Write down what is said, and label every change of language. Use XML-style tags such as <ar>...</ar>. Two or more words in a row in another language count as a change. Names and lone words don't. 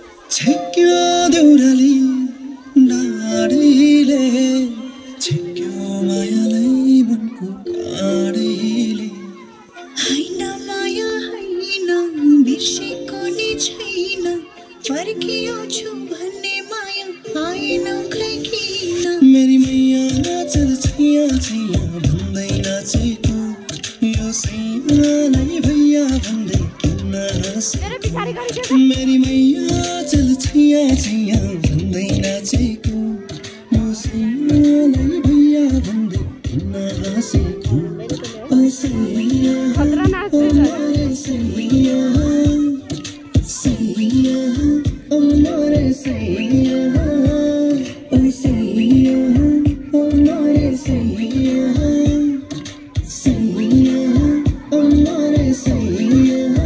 <ne>छेक्यो देउराली डाँडीले, छेक्यो मायालाई मनको काँडीले। होइन माया, होइन बिर्सेको नि छैन, फर्कियो छु भन्ने माया आएन खै किन?</ne> <hi>मेरी मैया चल छैया छैया</hi> <ne>भन्दै नाचेको, यो सैयालाई भैया भन्दै किन हाँसेको? तेरो पछाडि गरी</ne> <hi>मेरी मैया चल छैया छैया</hi> <ne>भन्दै नाचेको, यो सैयालाई भैया भन्दै किन हाँसेको? ओ सैया, खतरा नाच्दै ओ छ।</ne> <hi>मोरे सैया, सैया, ओ मोरे सैया, ओ सैया, ओ मोरे सैया, सैया, ओ मोरे सैया।</hi>